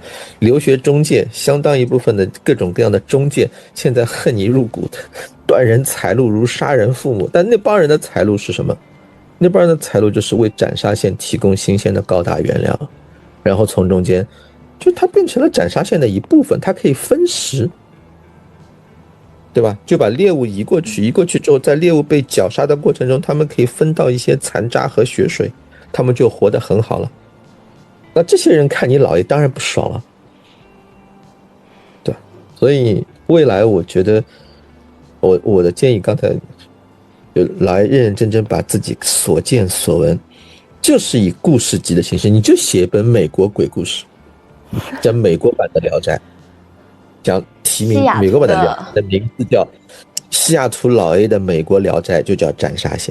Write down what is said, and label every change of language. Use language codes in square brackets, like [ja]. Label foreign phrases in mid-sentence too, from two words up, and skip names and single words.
[zh] 留學中介相當一部分的各種各樣的中介，現在恨你入骨的，斷人財路如殺人父母。但那幫人的財路是什麼？那幫人的財路就是為斬殺線提供新鮮的高大原料，然後從中間，就它變成了斬殺線的一部分，它可以分食，對吧？就把獵物移過去，移過去之後，在獵物被绞殺的過程中，他們可以分到一些殘渣和血水，他們就活得很好了。那這些人看你老 A 當然不爽了，对，所以未來我覺得，我的建議刚才。就來認認真真把自己所見所聞，就是以故事集的形式，你就寫一本美國鬼故事，叫美國版的聊齋，講提名美國版的聊齋的名字叫西雅圖老 A 的美國聊齋，就叫斬殺線。